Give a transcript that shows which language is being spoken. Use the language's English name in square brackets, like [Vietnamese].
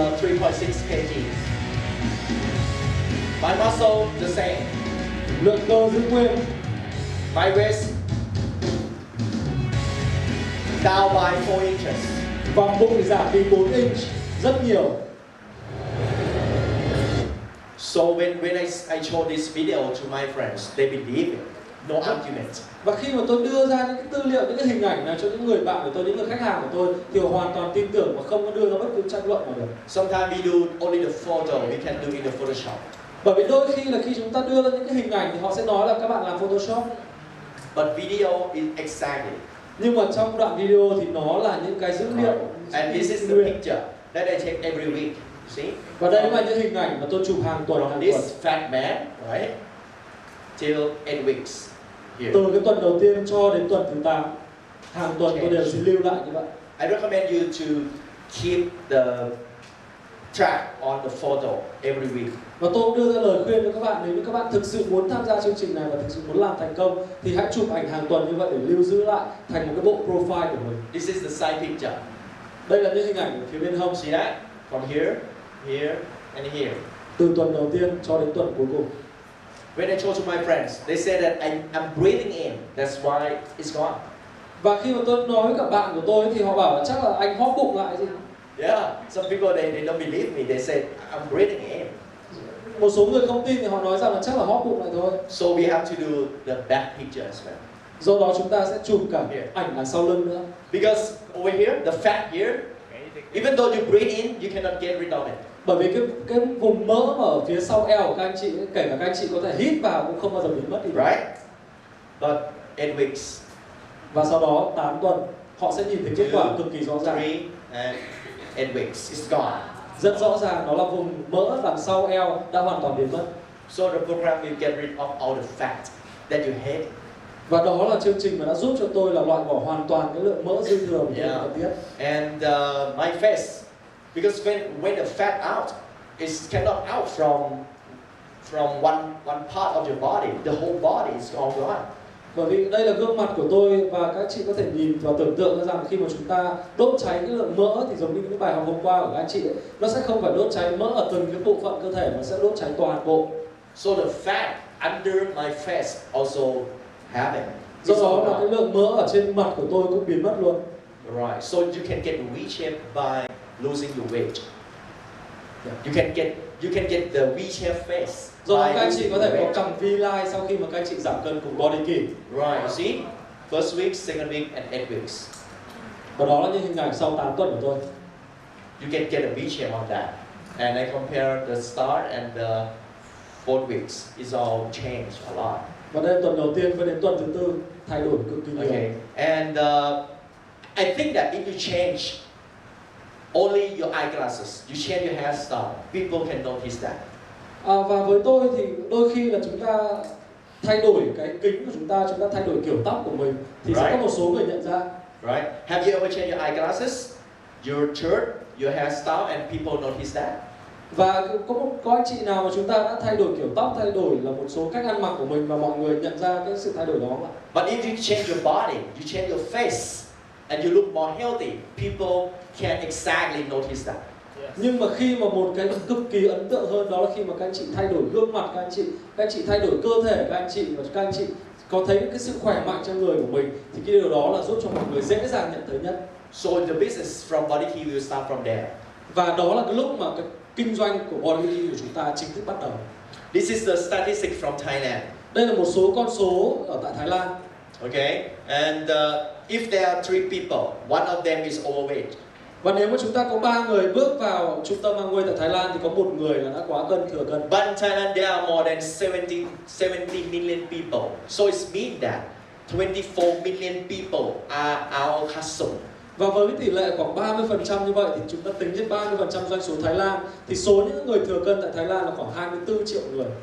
[English] 3.6 kg. My muscle the same. [Vietnamese] lượng cơ giữ nguyên. [English] My waist down by 4 inches. [Vietnamese] Vòng bụng thì giảm đi 4 inch, rất nhiều. [English] So when I show this video to my friends, they believe it. No argument. [Vietnamese] Và khi mà tôi đưa ra những cái tư liệu, những cái hình ảnh này cho những người bạn của tôi, những người khách hàng của tôi, thì họ hoàn toàn tin tưởng và không có đưa ra bất cứ tranh luận nào được. [English] Sometimes we do only the photo, we can do in the Photoshop. [Vietnamese] Bởi vì đôi khi là khi chúng ta đưa ra những cái hình ảnh thì họ sẽ nói là các bạn làm Photoshop. [English] But video is exactly. [Vietnamese] Nhưng mà trong đoạn video thì nó là những cái dữ liệu. [English] And this is the picture that I take every week. See? [Vietnamese] Và đây là những hình ảnh mà tôi chụp hàng tuần. [English] From this fat man, right, till 8 weeks. Here. [Vietnamese] Từ cái tuần đầu tiên cho đến tuần thứ 8, hàng tuần tôi đều sẽ lưu lại như vậy. [English] I recommend you to keep the track on the photo every week. [Vietnamese] Và tôi cũng đưa ra lời khuyên cho các bạn, nếu như các bạn thực sự muốn tham gia chương trình này và thực sự muốn làm thành công thì hãy chụp ảnh hàng tuần như vậy để lưu giữ lại thành một cái bộ profile của mình. [English] This is the side picture. [Vietnamese] Đây là những hình ảnh ở phía bên hông. [English] See that? From here, here, and here. [Vietnamese] Từ tuần đầu tiên cho đến tuần cuối cùng. [English] When I told to my friends, they said that I'm breathing in. That's why it's gone. [Vietnamese] Và khi mà tôi nói với các bạn của tôi thì họ bảo là chắc là anh hóp bụng lại gì. [English] Yeah, some people they don't believe me. They say I'm breathing in. [Vietnamese] Một số người không tin thì họ nói rằng là chắc là hóp bụng lại thôi. [English] So we have to do the back picture as well. [Vietnamese] Do đó chúng ta sẽ chụp cả ảnh đằng sau lưng nữa. [English] Because over here, the fat here, even though you breathe in, you cannot get rid of it. [Vietnamese] Bởi vì cái vùng mỡ mà ở phía sau eo của các anh chị, kể cả các anh chị có thể hít vào cũng không bao giờ biến mất đi. [English] Right? But 8 weeks. [Vietnamese] Và sau đó 8 tuần họ sẽ nhìn thấy kết quả cực kỳ rõ ràng. [English] 3 and 8 weeks, it's gone. [Vietnamese] Rất rõ ràng đó là vùng mỡ đằng sau eo đã hoàn toàn biến mất. [English] So the program will get rid of all the fat that you hate. [Vietnamese] Và đó là chương trình mà đã giúp cho tôi là loại bỏ hoàn toàn cái lượng mỡ dư thừa của tôi cần thiết. [English] And my face, because when the fat out, it cannot out from one part of your body. The whole body is all gone. [Vietnamese] Bởi vì đây là gương mặt của tôi và các chị có thể nhìn và tưởng tượng ra rằng khi mà chúng ta đốt cháy cái lượng mỡ thì giống như những bài học hôm qua của các anh chị ấy, nó sẽ không phải đốt cháy mỡ ở từng cái bộ phận cơ thể mà sẽ đốt cháy toàn bộ. [English] So the fat under my face also have it. [Vietnamese] Do đó là cái lượng mỡ ở trên mặt của tôi cũng biến mất luôn. [English] Right. So you can get V-shape by losing your weight. You can get the V-shape face. [Vietnamese] Do đó các anh chị có thể có cằm V-line sau khi mà các anh chị giảm cân cùng Body Key. [English] Right. You see, first week, second week, and 8 weeks. [Vietnamese] Và đó là những hình ảnh sau 8 tuần của tôi. [English] You can get a V-shape on that. And I compare the start and the 4 weeks. It's all changed a lot. [Vietnamese] Và đây là tuần đầu tiên với đến tuần thứ tư thay đổi cực kỳ nhiều. [English] Okay. And I think that if you change only your eyeglasses, you change your hairstyle, people can notice that. [Vietnamese] Và với tôi thì đôi khi là chúng ta thay đổi cái kính của chúng ta thay đổi kiểu tóc của mình thì sẽ có một số người nhận ra. [English] Right? Have you ever changed your eyeglasses, your shirt, your hairstyle, and people notice that? [Vietnamese] Và có anh chị nào mà chúng ta đã thay đổi kiểu tóc, thay đổi là một số cách ăn mặc của mình và mọi người nhận ra cái sự thay đổi đó không ạ? [English] But if you change your body, you change your face, and you look more healthy, people can exactly notice that. [Vietnamese] Nhưng mà khi mà một cái cực kỳ ấn tượng hơn đó là khi mà các anh chị thay đổi gương mặt các anh chị thay đổi cơ thể các anh chị và các anh chị có thấy cái sự khỏe mạnh trong người của mình thì cái điều đó là giúp cho mọi người dễ dàng nhận thấy nhất. [English] So the business from Body Key will start from there. [Vietnamese] Và đó là cái lúc mà cái kinh doanh của Body Key của chúng ta chính thức bắt đầu. [English] This is the statistic from Thailand. [Vietnamese] Đây là một số con số ở tại Thái Lan. [English] Okay, and if there are 3 people, one of them is overweight. [Vietnamese] Và nếu mà chúng ta có 3 người bước vào trung tâm Amway tại Thái Lan thì có một người là đã quá cân, thừa cân. [English] But in Thailand there are more than 70 million people. So it means that 24 million people are our customer. [Vietnamese] Và với cái tỷ lệ khoảng 30% như vậy thì chúng ta tính trên 30% doanh số Thái Lan thì số những người thừa cân tại Thái Lan là khoảng 24 triệu người.